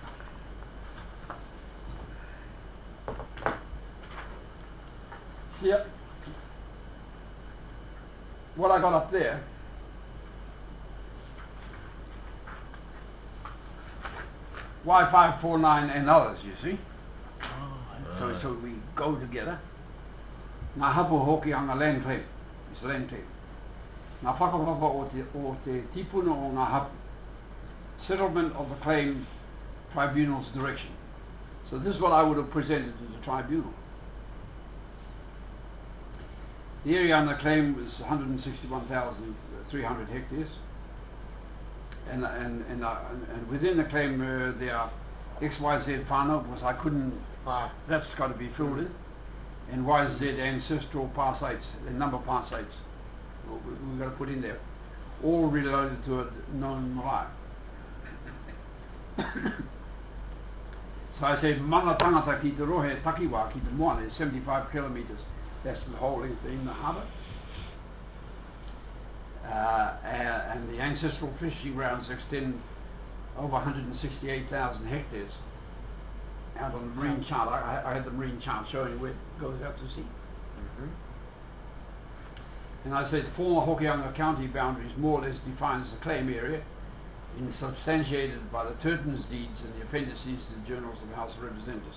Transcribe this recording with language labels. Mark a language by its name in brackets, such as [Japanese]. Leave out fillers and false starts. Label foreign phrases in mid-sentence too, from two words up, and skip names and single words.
[English] See, what I got up there, Y549 and others, you see? So we go together. [Māori] Ngā hapu hoki anga [English] land claim. It's land claim. [Māori] Ngā whakapapa o te tipuna o ngā hapu. [English] Settlement of the claim tribunal's direction. So this is what I would have presented to the tribunal. The area under claim was 161,300 hectares, and within the claim there are XYZ whānau, because I couldn't. That's got to be filled in, and YZ ancestral parsites, the number of parsites we've got to put in there, all related to a known marae. So I said, [Māori] mana tangata ki te rohe takiwa ki te moana [English] is 75 kilometres. That's the whole length in the harbour. And the ancestral fishing grounds extend over 168,000 hectares out on the marine chart. I had the marine chart showing where it goes out to sea. And I said, former Hokianga County boundaries more or less defines the claim area, substantiated by the Turton's deeds and the appendices to the journals of the House of Representatives.